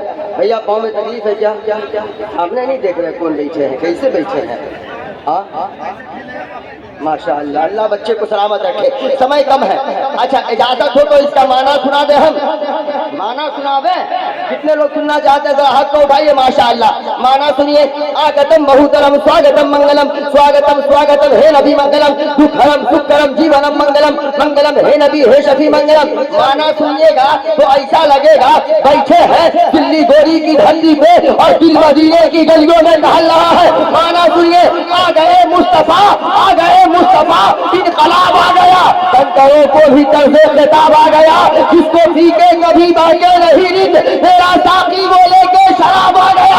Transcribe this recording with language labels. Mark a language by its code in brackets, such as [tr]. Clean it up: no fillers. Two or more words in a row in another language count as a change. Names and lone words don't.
[ur] بھیا پاؤں میں تکلیف ہے کیا؟ آپ نے نہیں دیکھ رہے کون بیٹھے ہیں کیسے بیٹھے ہیں. ہاں ماشاء اللہ. اللہ بچے کو سلامت رکھے. سمے کم ہے. اچھا اجازت ہو تو اس کا معنی سنا دیں. ہم معنی سنا دیں. کتنے لوگ سننا چاہتے ہیں ذرا ہاتھ کو اٹھائیے. ماشاء اللہ معنی سنیے. [sa] आगतम् बहुतरम् स्वागतम् मङ्गलम् स्वागतम् स्वागतम् हे नबी मङ्गलम् दुखहरम् सुखकरम् जीवनम् मङ्गलम् मङ्गलम् हे नबी हे शफ़ी मङ्गलम्. [ur] معنی سنیے گا تو ایسا لگے گا بیٹھے ہیں دلی گوری کی دھرتی پہ اور دل مدینے کی گلیوں میں ٹہل رہا ہے. معنی سنیے. آ گئے مصطفیٰ آ گئے مصطفیٰ انقلاب آ گیا. بندروں کو بھی طرز خطاب آ گیا. جس کو پی کے کبھی باقی نہیں رت میرا ساقی وہ لے کے شراب آ گیا.